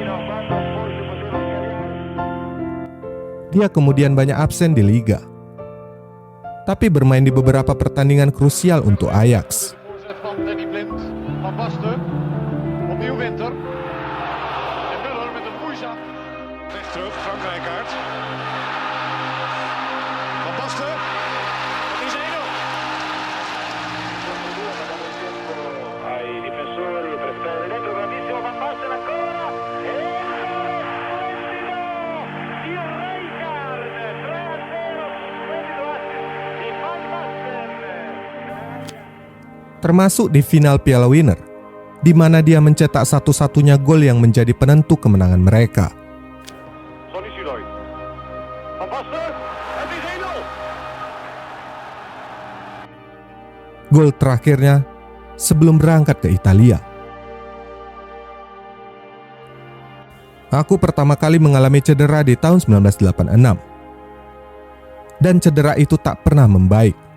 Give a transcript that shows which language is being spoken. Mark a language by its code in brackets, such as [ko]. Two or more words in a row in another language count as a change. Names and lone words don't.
[id] Dia kemudian banyak absen di liga tapi bermain di beberapa pertandingan krusial untuk Ajax. [nl] Van Danny Blind, Van Basten, opnieuw Winter. En Muller met een moeizaam. Recht terug, Frankrijk kaart. Van Basten, het is 1-0. [it] Ai difensori per stare dentro, bravissimo Van Basten ancora. E il Rijkaard, 3-0, splendido assist di Van Basten. [id] Termasuk di final Piala Winner, di mana dia mencetak satu-satunya gol yang menjadi penentu kemenangan mereka. [nl] Sonny Siloy. Van Basten, het is 1-0. [id] Gol terakhirnya sebelum berangkat ke Italia. Aku pertama kali mengalami cedera di tahun 1986. Dan cedera itu tak pernah membaik.